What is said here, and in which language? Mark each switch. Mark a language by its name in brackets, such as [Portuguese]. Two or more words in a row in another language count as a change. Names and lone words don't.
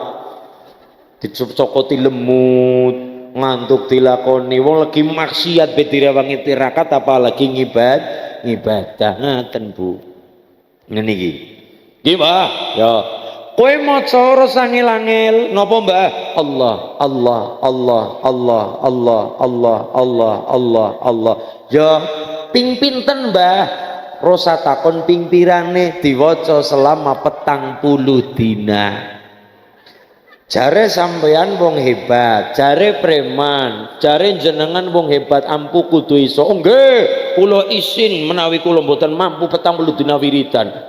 [Javanese] Dicocokoti lemut, ngantuk dilakoni wong lagi maksiat be direwangi tirakat apalagi ngibadah ngaten Bu. Ngene iki. Nggih Mbah, ya. Kowe maca ora sangil-angil napa Mbah? Allah, Allah, Allah, Allah, Allah, Allah, Allah, Allah, Allah. Ya ping pinten Mbah? Rosa takon ping pirane diwaca selama 40 dina. Jare sampeyan wong hebat, jare preman, jare jenengan wong hebat ampu kudu iso. Oh nggih, kula isin menawi kula mboten mampu 40 dina wiridan.